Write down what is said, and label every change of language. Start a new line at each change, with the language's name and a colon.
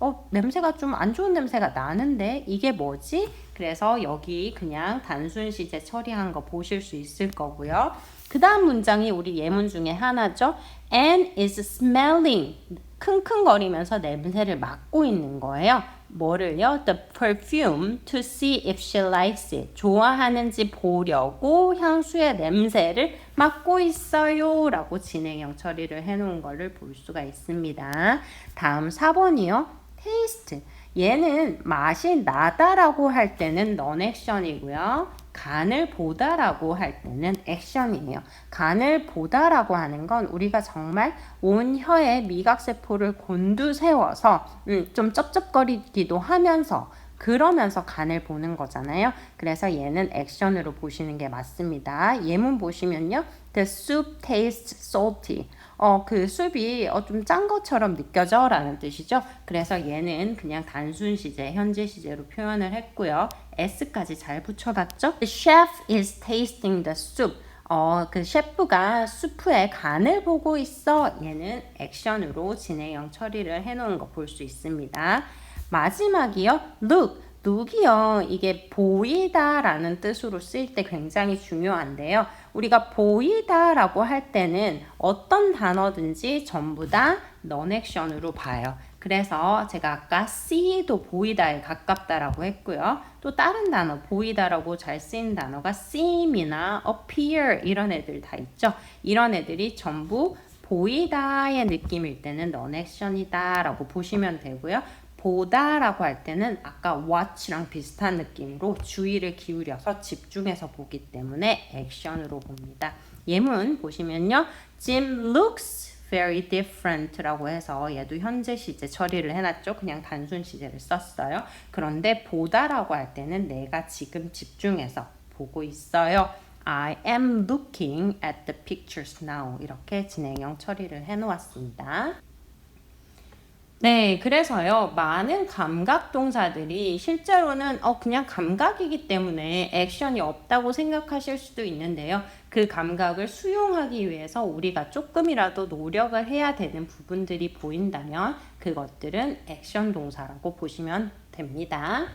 Korean: 냄새가 좀 안 좋은 냄새가 나는데 이게 뭐지? 그래서 여기 그냥 단순 시제 처리한 거 보실 수 있을 거고요. 그 다음 문장이 우리 예문 중에 하나죠.
English: Anne is smelling.
Korean: 킁킁거리면서 냄새를 맡고 있는 거예요. 뭐를요?
English: The perfume to see if she likes it.
Korean: 좋아하는지 보려고 향수의 냄새를 맡고 있어요. 라고 진행형 처리를 해놓은 거를 볼 수가 있습니다. 다음 4번이요. taste. 얘는 맛이 나다라고 할 때는 non-action이고요. 간을 보다라고 할 때는 액션이에요. 간을 보다라고 하는 건 우리가 정말 온 혀에 미각세포를 곤두세워서 좀 쩝쩝거리기도 하면서 그러면서 간을 보는 거잖아요. 그래서 얘는 액션으로 보시는 게 맞습니다. 예문 보시면요.
English: The soup tastes salty.
Korean: 그 숲이 좀 짠 것처럼 느껴져 라는 뜻이죠. 그래서 얘는 그냥 단순 시제, 현재 시제로 표현을 했고요. S까지 잘 붙여봤죠?
English: The chef is tasting the soup.
Korean: 그 셰프가 수프의 간을 보고 있어. 얘는 액션으로 진행형 처리를 해놓은 거 볼 수 있습니다. 마지막이요. look. look이요. 이게 보이다라는 뜻으로 쓰일 때 굉장히 중요한데요. 우리가 보이다라고 할 때는 어떤 단어든지 전부 다 non-action으로 봐요. 그래서 제가 아까 see도 보이다에 가깝다라고 했고요. 또 다른 단어, 보이다라고 잘 쓰인 단어가 seem이나 appear 이런 애들 다 있죠. 이런 애들이 전부 보이다의 느낌일 때는 non-action이다 라고 보시면 되고요. 보다라고 할 때는 아까 watch랑 비슷한 느낌으로 주의를 기울여서 집중해서 보기 때문에 액션으로 봅니다. 예문 보시면요.
English: Jim looks very different
Korean: 라고 해서 얘도 현재 시제 처리를 해놨죠. 그냥 단순 시제를 썼어요. 그런데 보다라고 할 때는 내가 지금 집중해서 보고 있어요.
English: I am looking at the pictures now.
Korean: 이렇게 진행형 처리를 해놓았습니다. 네, 그래서요, 많은 감각 동사들이 실제로는 그냥 감각이기 때문에 액션이 없다고 생각하실 수도 있는데요. 그 감각을 수용하기 위해서 우리가 조금이라도 노력을 해야 되는 부분들이 보인다면 그것들은 액션 동사라고 보시면 됩니다.